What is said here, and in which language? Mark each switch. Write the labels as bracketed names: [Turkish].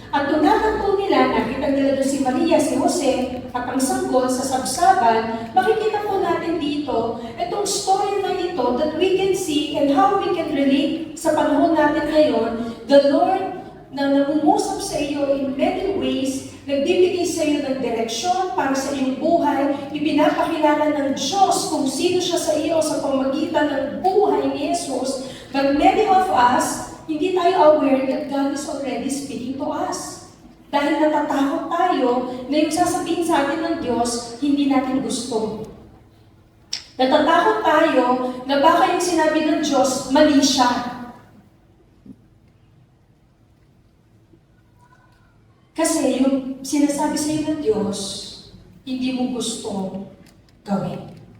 [Filipino] At kung natagpo nila, nakita nila doon si Maria, si Jose, at ang sanggol sa sabsaban, makikita po natin dito, itong story na ito [English] that we can see and how we can relate [Filipino] sa panahon natin ngayon, [English] the Lord [Filipino] na nangungusap sa iyo [English] in many ways, [Filipino] nagbibigay sa iyo ng direksyon para sa iyong buhay, ipinapakilala ng Diyos kung sino siya sa iyo sa pamagitan ng buhay ni Jesus. [English] But many of us, [Filipino] hindi tayo [English] aware that God is already speaking to us. [Filipino] Dahil natatakot tayo na yung sasabihin sa atin ng Diyos, hindi natin gusto. Natatakot tayo na baka yung sinabi ng Diyos, mali siya. Kasi yung sinasabi sa iyo ng Diyos, hindi mo gusto gawin.